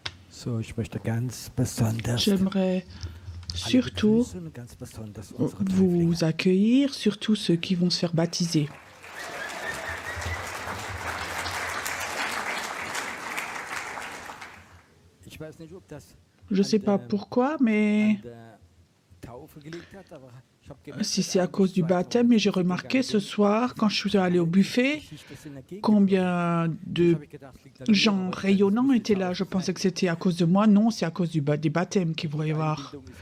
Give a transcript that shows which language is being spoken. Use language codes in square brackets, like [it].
[de] So, ich möchte ganz besonders [fr] J'aimerais surtout [de] begrüßen und ganz besonders unsere [fr] vous accueillir, surtout ceux qui vont se faire baptiser. [de] Ich weiß nicht, ob das [fr] Je ne sais pas pourquoi, mais [de] an der Taufe gelegt hat, aber ich habe gemerkt, [fr] si [de] dass [fr] c'est à cause du baptême, mais j'ai remarqué ce soir, quand je suis allé au buffet, combien de gens rayonnants étaient là. Je pensais que c'était à cause de moi. Non, c'est à cause des baptêmes qu'il va y avoir.